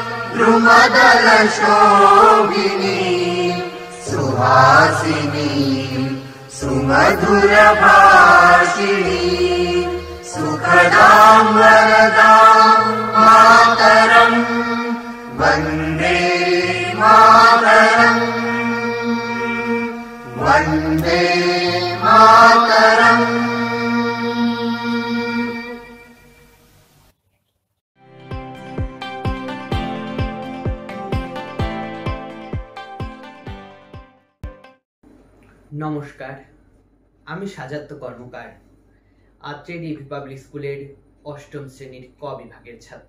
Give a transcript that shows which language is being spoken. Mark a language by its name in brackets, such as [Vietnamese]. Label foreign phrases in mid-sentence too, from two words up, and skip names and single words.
[Sanskrit] द्रुमदलशोभिनी सुहासिनी सुमधुरभाषिणी सुखदां वरदां मातरम् वन्दे मातरम् वन्दे मातरम्। [Bangla] নমস্কার, আমি সাজাত্য কর্মকার, আত্রেডি পাবলিক স্কুলের অষ্টম শ্রেণীর ক বিভাগের ছাত্র।